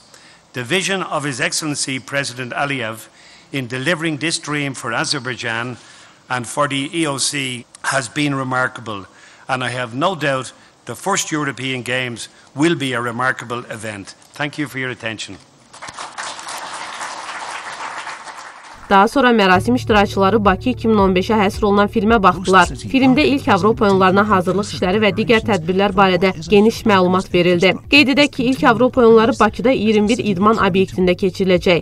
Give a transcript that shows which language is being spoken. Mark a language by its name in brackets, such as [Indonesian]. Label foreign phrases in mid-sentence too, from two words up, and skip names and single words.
[English] The vision of His Excellency President Aliyev in delivering this dream for Azerbaijan and for the EOC has been remarkable, and I have no doubt the first European Games will be a remarkable event. Thank you for your attention. [Azerbaijani] Daha sonra mərasim iştirakçıları Bakı 2015-ə həsr olunan filmə baxdılar. Filmdə ilk Avropa oyunlarına hazırlıq işləri və digər tədbirlər barədə geniş məlumat verildi. Qeyd edək ki, ilk Avropa oyunları Bakıda 21 idman obyektində keçiriləcək.